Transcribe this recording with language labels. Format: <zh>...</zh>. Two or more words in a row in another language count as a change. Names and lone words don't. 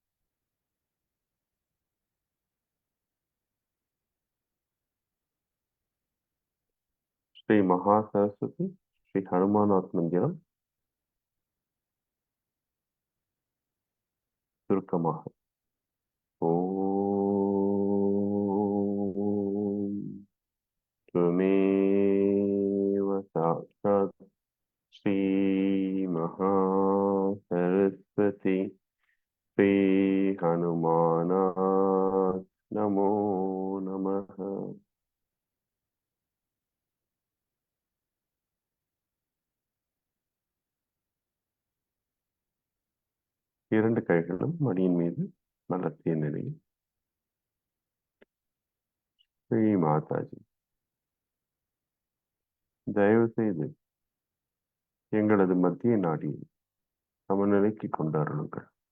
<ta>ஸ்ரீ மகா சரஸ்வதி ஸ்ரீ ஹனுமானாத் மந்திரம்</ta> <sa>சுருக்கமாக ஓம் त्वमेव साक्षात् श्री महासरस्वती श्री हनुमानात् नमो नमः।</sa> <ta>இரண்டு கைகளும் மடியின் மீது மலர்த்திய நிலையில் ஸ்ரீ மாதாஜி, தயவு செய்து எங்களது மத்திய நாடியை சமநிலைக்கு கொண்டு அருளுங்கள்.</ta>